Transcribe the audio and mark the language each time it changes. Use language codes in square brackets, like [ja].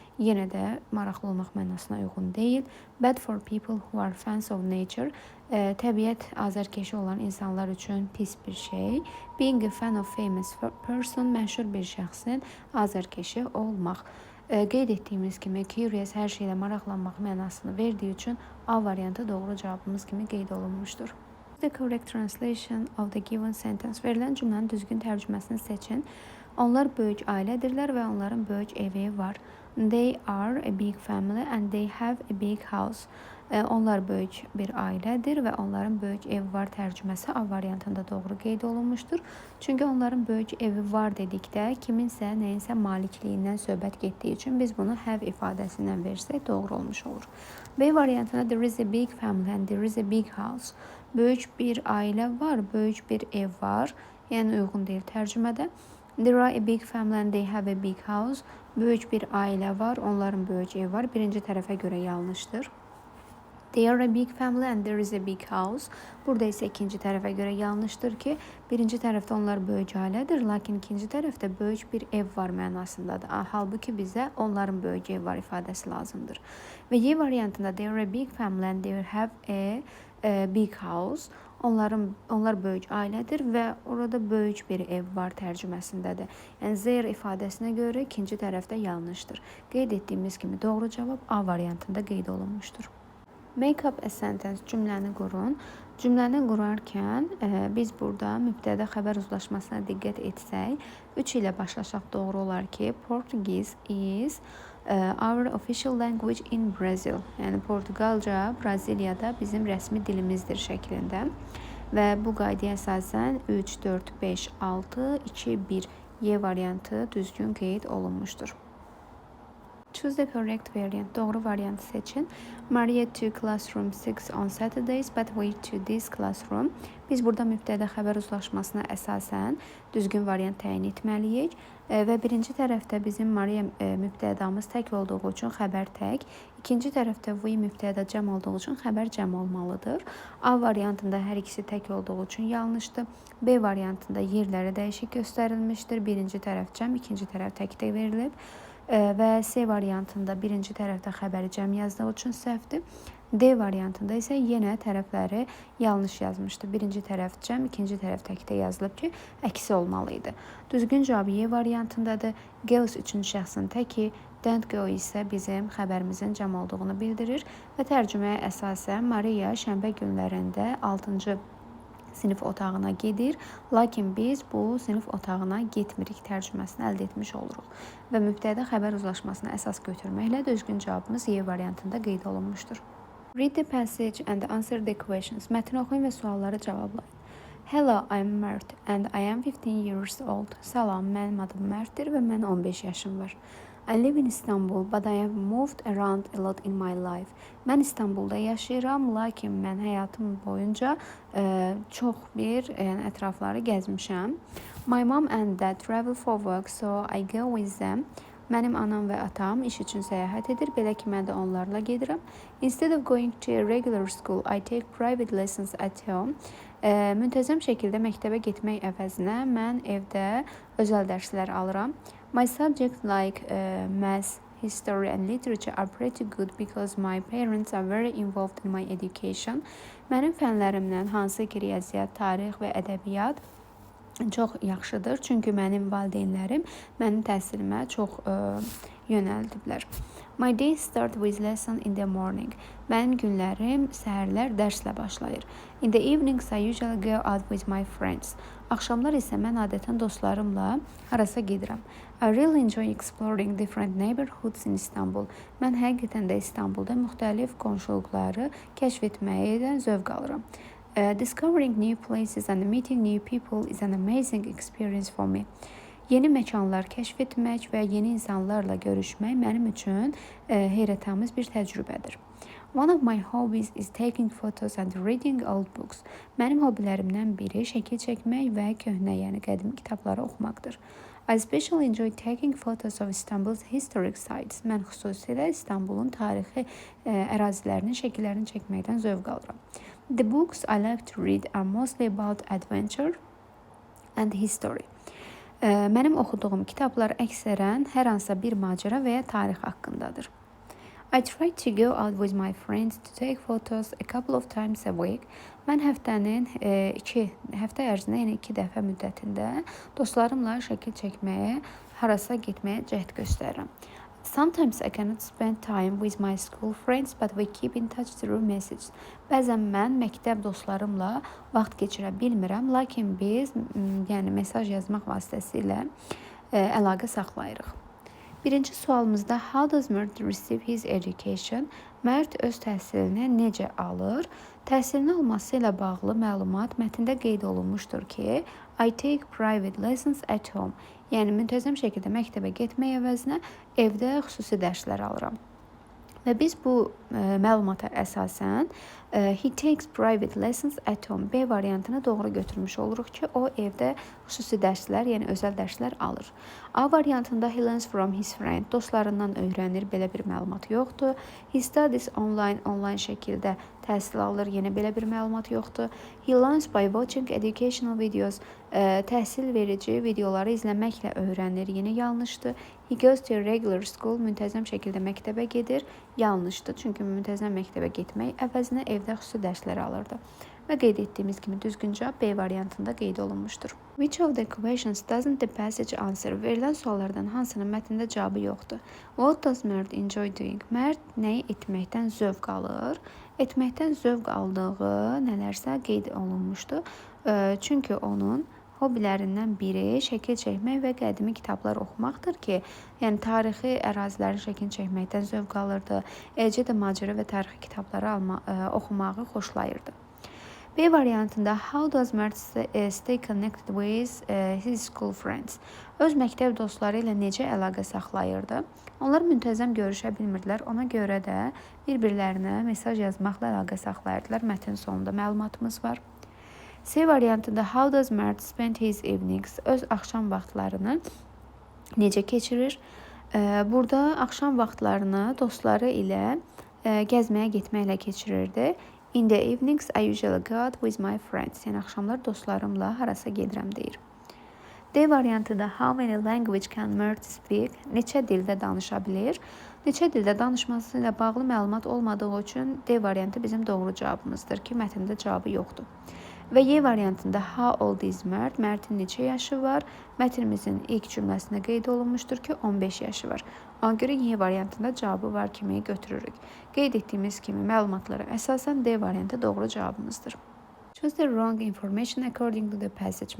[az] Yenə də maraqlı olmaq mənasına uyğun deyil. [en] Bad for people who are fans of nature, [az] təbiət azərkeşi olan insanlar üçün pis bir şey. [en] Being a fan of famous person, [az] məşhur bir şəxsin azərkeşi olmaq. Qeyd etdiyimiz kimi curious hər şeylə maraqlanmaq mənasını verdiyi üçün A variantı doğru cavabımız kimi qeyd olunmuşdur. [en] The correct translation of the given sentence. [az] Verilən cümlənin düzgün tərcüməsini seçin. Onlar böyük ailədirlər və onların böyük evi var. [en] They are a big family and they have a big house. [az] Onlar böyük bir ailədir və onların böyük evi var tərcüməsi A variantında doğru qeyd olunmuşdur. Çünki onların böyük evi var dedikdə kiminsə, nəyinsə malikliyindən söhbət getdiyi üçün biz bunu have ifadəsindən versək doğru olmuş olur. B variantında [en] there is a big family and there is a big house. [az] Böyük bir ailə var, böyük bir ev var. Yəni uyğun deyil tərcümədə. [en] There are a big family and they have a big house. [az] Böyük bir ailə var, onların böyük ev var. Birinci tərəfə görə yanlışdır. [en] They are a big family and there is a big house. [az] Burada isə ikinci tərəfə görə yanlışdır ki, birinci tərəfdə onlar böyük ailədir, lakin ikinci tərəfdə böyük bir ev var mənasındadır. Halbuki bizə onların böyük ev var ifadəsi lazımdır. Və Y variantında [en] they are a big family and they have a big house. [az] Onlar böyük ailədir və orada böyük bir ev var tərcüməsindədir. Yəni their ifadəsinə görə ikinci tərəfdə yanlışdır. Qeyd etdiyimiz kimi doğru cavab A variantında qeyd olunmuşdur. [en] Make up a sentence [az] cümləni qurun. Cümləni qurarkən biz burada mübtədə xəbər uzlaşmasına diqqət etsək, 3 ilə başlasaq doğru olar ki, [en] Portuguese is our official language in Brazil. [az] Yəni Portuqalca Braziliyada bizim rəsmi dilimizdir şəklində. Və bu qaydaya əsasən 3, 4, 5, 6, 2, 1 Y variantı düzgün qeyd olunmuşdur. [en] Choose the correct variant. [az] Doğru variantı seçin. [en] Maria to classroom 6 on Saturdays, but we to this classroom. [az] Biz burada mübtədə xəbər uzlaşmasına əsasən düzgün variant təyin etməliyik. Və birinci tərəfdə bizim Maria mübtədamız tək olduğu üçün xəbər tək. İkinci tərəfdə we mübtəda cəm olduğu üçün xəbər cəm olmalıdır. A variantında hər ikisi tək olduğu üçün yanlışdır. B variantında yerləri dəyişik göstərilmişdir. Birinci tərəf cəm, ikinci tərəf təkdə verilib. Və C variantında birinci tərəfdə xəbəri cəm yazdığı üçün səhvdir. D variantında isə yenə tərəfləri yanlış yazmışdı. Birinci tərəf cəm, ikinci tərəf təkdə yazılıb ki, əksi olmalı idi. Düzgün cavab Y variantındadır. Girls üçüncü şəxsin təki, [en] don't go [az] isə bizim xəbərimizin cəm olduğunu bildirir və tərcüməyə əsasən Maria şənbə günlərində 6-cı sinif otağına gedir, lakin biz bu sinif otağına getmirik tərcüməsini əldə etmiş oluruq. Və mübtədə xəbər uzlaşmasına əsas götürməklə düzgün cavabımız Y variantında qeyd olunmuşdur. [en] Read the passage and answer the questions. [az] Mətni oxuyun və sualları cavablayın. [en] Hello, I'm Mert and I am 15 years old. [az] Salam, mənim adım Mərtdir və mən 15 yaşım var. [en] I live in Istanbul, but I have moved around a lot in my life. [az] Mən İstanbulda yaşayıram, lakin mən həyatım boyunca çox yəni ətrafları gəzmişəm. [en] My mom and dad travel for work, so I go with them. [az] Mənim anam və atam iş üçün səyahət edir, belə ki, mən də onlarla gedirəm. [en] Instead of going to a regular school, I take private lessons at home. [az] Müntəzəm şəkildə məktəbə getmək əvəzinə mən evdə özəl dərslər alıram. [en] My subjects like math, history and literature are pretty good because my parents are very involved in my education. [az] Mənim fənlərimdən hansı ki, riyaziyyat, tarix və ədəbiyyat çox yaxşıdır, çünki mənim valideynlərim mənim təhsilimə çox yönəldiblər. [en] My day start with lesson in the morning. [az] Mənim günlərim səhərlər dərslə başlayır. [en] In the evenings I usually go out with my friends. [az] Axşamlar isə mən adətən dostlarımla harasa gedirəm. [en] I really enjoy exploring different neighborhoods in Istanbul. [az] Mən həqiqətən də İstanbulda müxtəlif qonşuluqları kəşf etməkdən zövq alıram. [en] Discovering new places and meeting new people is an amazing experience for me. [az] Yeni məkanlar kəşf etmək və yeni insanlarla görüşmək mənim üçün heyrətamiz bir təcrübədir. [en] One of my hobbies is taking photos and reading old books. [az] Mənim hobilərimdən biri şəkil çəkmək və köhnə, yəni qədim kitabları oxumaqdır. [en] I especially enjoy taking photos of Istanbul's historic sites. [az] Mən xüsusilə İstanbulun tarixi ərazilərinin şəkillərini çəkməkdən zövq alıram. [en] The books I like to read are mostly about adventure and history. [az] Mənim oxuduğum kitablar əksərən hər hansısa bir macəra və ya tarix haqqındadır. [en] I try to go out with my friends to take photos a couple of times a week. [az] Mən həftənin həftə ərzində, yəni 2 dəfə müddətində dostlarımla şəkil çəkməyə, harasa getməyə cəhd göstərirəm. [en] Sometimes I cannot spend time with my school friends, but we keep in touch through messages. [az] Bəzən mən məktəb dostlarımla vaxt keçirə bilmirəm, lakin biz yəni mesaj yazmaq vasitəsilə əlaqə saxlayırıq. Birinci sualımızda [en] how does Mert receive his education? [az] Mert öz təhsilini necə alır? Təhsilini alması ilə bağlı məlumat mətndə qeyd olunmuşdur ki, [en] I take private lessons at home. [az] Yəni müntəzəm şəkildə məktəbə getmək əvəzinə evdə xüsusi dərslər alıram. Və biz bu məlumata əsasən [en] he takes private lessons at home [az] B variantını doğru götürmüş oluruq ki, o evdə xüsusi dərslər, yəni özəl dərslər alır. A variantında [en] he learns from his friend, [az] dostlarından öyrənir, belə bir məlumat yoxdur. [en] He studies online [az] şəkildə təhsil alır, yenə belə bir məlumat yoxdur. [en] He learns by watching educational videos, [az] təhsil verici videoları izləməklə öyrənir, yenə yanlışdır. [en] He goes to a regular school, [az] müntəzəm şəkildə məktəbə gedir, yanlışdır. Çünki müntəzəm məktəbə getmək əvəzinə evdə xüsusi dərslər alırdı. və qeyd etdiyimiz kimi düzgün cavab B variantında qeyd olunmuşdur. [en] Which of the questions doesn't the passage answer? [az] Verilən suallardan hansının mətndə cavabı yoxdur? [en] What does Mert enjoy doing? [az] Mert nəyi etməkdən zövq alır? Etməkdən zövq aldığı nələrsə qeyd olunmuşdur. Çünki onun hobilərindən biri şəkil çəkmək və qədimi kitablar oxumaqdır ki, yəni tarixi ərazilərin şəklini çəkməkdən zövq alırdı. Eləcə də macəra və tarixi kitabları oxumağı xoşlayırdı. B variantında [en] how does Mert stay connected with his school friends? [az] Öz məktəb dostları ilə necə əlaqə saxlayırdı? Onlar müntəzəm görüşə bilmirdilər. Ona görə də bir-birlərinə mesaj yazmaqla əlaqə saxlayırdılar. Mətn sonunda məlumatımız var. C variantında [en] how does Mert spend his evenings? [az] Öz axşam vaxtlarını necə keçirir? Burada axşam vaxtlarını dostları ilə gəzməyə getməklə keçirirdi. [en] In the evenings I usually go out with my friends. [az] Yəni axşamlar dostlarımla harasa gedirəm deyir. D variantında [en] how many language can Mert speak? [az] Neçə dildə danışa bilir? Neçə dildə danışması ilə bağlı məlumat olmadığı üçün D variantı bizim doğru cavabımızdır ki, mətndə cavabı yoxdur. Və Y variantında [en] how old is Mert? [az] Mert'in neçə yaşı var? Mətnimizin ilk cümləsində qeyd olunmuşdur ki, 15 yaşı var. Ona görə Y variantında cavabı var kimi götürürük. Qeyd etdiyimiz kimi məlumatlara əsasən D variantı doğru cavabımızdır. [en] Choose the wrong information according to the passage.